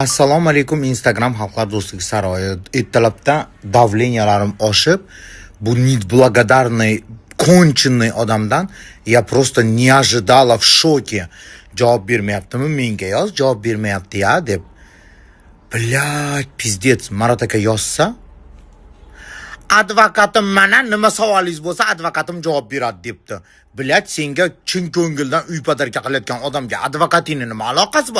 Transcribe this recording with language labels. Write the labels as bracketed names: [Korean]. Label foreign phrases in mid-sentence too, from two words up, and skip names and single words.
[Uzbek] Assalomu alaykum Instagram xalqlar do'stligi saroyi. Ertalabdan davleniyalarim oshib, bu [Russian] неблагодарный конченый [Uzbek] odamdan [Russian] я просто не ожидала, в шоке. [Uzbek] Javob bermayaptimi? Menga yoz, javob bermayapti-ya deb. [Russian] Блядь, pizdets. [Uzbek] Marat aka yozsa, advokatim mana nima savolingiz bo'lsa, advokatim javob beradi debdi. Блядь, senga chin ko'ngildan uy padarka qilayotgan odamga advokatingning nima aloqasi bor?